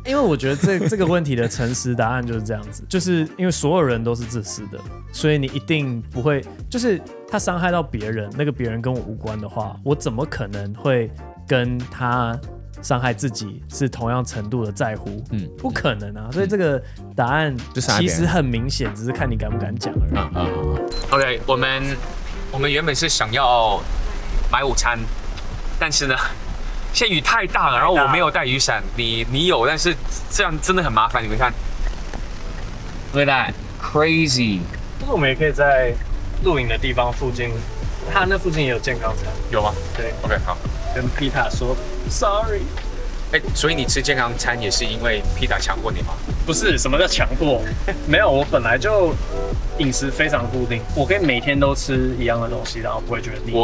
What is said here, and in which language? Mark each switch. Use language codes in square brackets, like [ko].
[zh] 因为我觉得这个问题的诚实答案就是这样子，就是因为所有人都是自私的，所以你一定不会，就是他伤害到别人，那个别人跟我无关的话，我怎么可能会跟他伤害自己是同样程度的在乎？不可能啊！所以这个答案其实很明显，只是看你敢不敢讲而已。 OK， 我们原本是想要买午餐，但是呢，现在雨太大了，然后我没有带雨伞，你有，但是这样真的很麻烦。你们看 ， [en] Look at that crazy！ [zh] 但是我们也可以在露营的地方附近，它那附近也有健康餐，有吗？对，OK， 好。跟皮塔说 sorry。所以你吃健康餐也是因为皮塔强迫你吗？不是，什么叫强迫？没有，我本来就饮食非常固定，我可以每天都吃一样的东西，然后不会觉得腻。